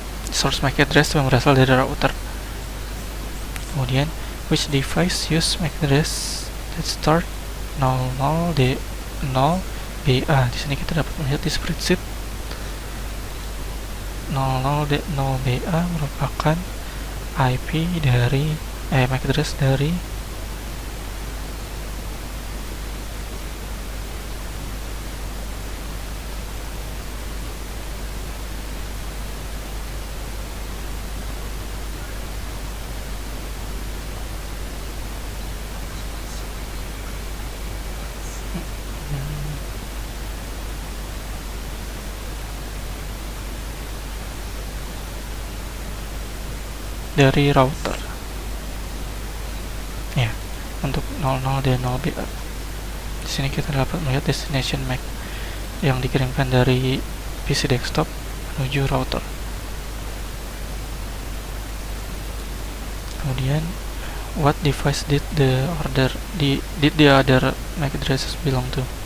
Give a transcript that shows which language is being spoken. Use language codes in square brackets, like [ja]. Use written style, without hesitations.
[id] Source MAC address yang berasal dari router. Kemudian, [en] which device use MAC address that start 00D0BA? [id] Di sini kita dapat melihat di spreadsheet 00D0BA merupakan IP dari MAC address dari router. Ya, untuk 00D0BA. Di sini kita dapat melihat destination MAC yang dikirimkan dari PC desktop menuju router. Kemudian, [en] what device did the other MAC addresses belong to?